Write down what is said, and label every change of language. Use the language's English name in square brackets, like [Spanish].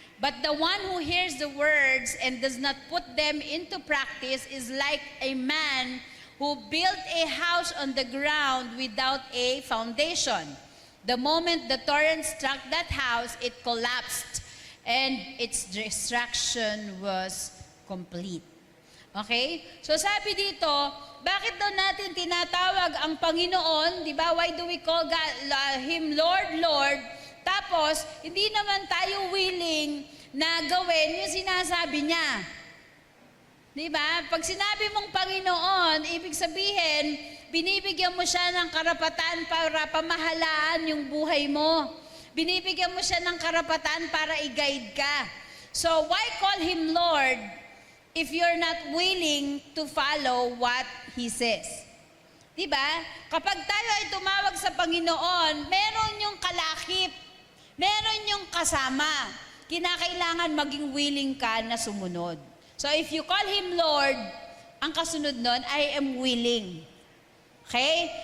[English] But the one who hears the words and does not put them into practice is like a man who built a house on the ground without a foundation. The moment the torrent struck that house, it collapsed, and its destruction was complete. Okay? [Filipino] So sabi dito, bakit daw natin tinatawag ang Panginoon, di ba? [English] Why do we call Him Lord, Lord? [Filipino] Tapos, hindi naman tayo willing na gawin yung sinasabi niya. Di ba? Pag sinabi mong Panginoon, ibig sabihin, binibigyan mo siya ng karapatan para pamahalaan yung buhay mo. Binibigyan mo siya ng karapatan para i-guide ka. [English] So, why call Him Lord if you're not willing to follow what He says? [Filipino] Diba? Kapag tayo ay tumawag sa Panginoon, meron yung kalakip, meron yung kasama. Kinakailangan maging willing ka na sumunod. [English] So if you call Him Lord, [Filipino] ang kasunod nun, [English] I am willing. [Filipino] Okay?